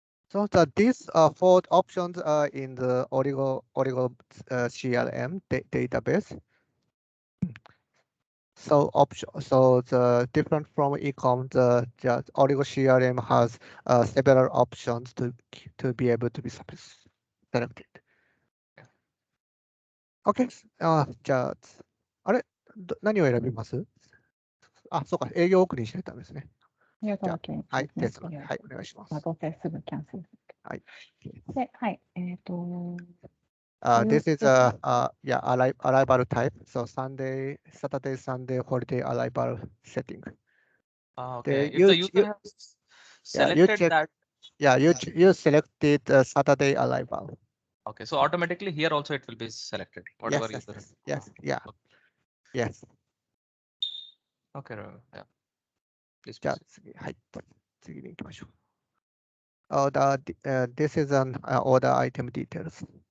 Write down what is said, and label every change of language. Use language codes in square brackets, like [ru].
[en] So these four options are in the Origo CRM database. So the different from ecom, the Origo CRM has several options to be able to be selected. Okay. [ja] じゃあ、あれ何を選びます？あ、そうか、営業送りにしないとダメですね。ありがとうございます。はい、ですので、はい、お願いします。どうせすぐキャンセル。はい。で、はい、 [en] This is a arrival type. So Saturday, Sunday, holiday arrival setting. Okay. If the user has selected check, that. you selected Saturday arrival. Okay, so automatically here also it will be selected. Whatever Yes, user. yes. Okay, yeah. Please [ja] じゃあ [en] proceed. [ja] 次、はい、次に行きましょう。 [en] This is an order item details.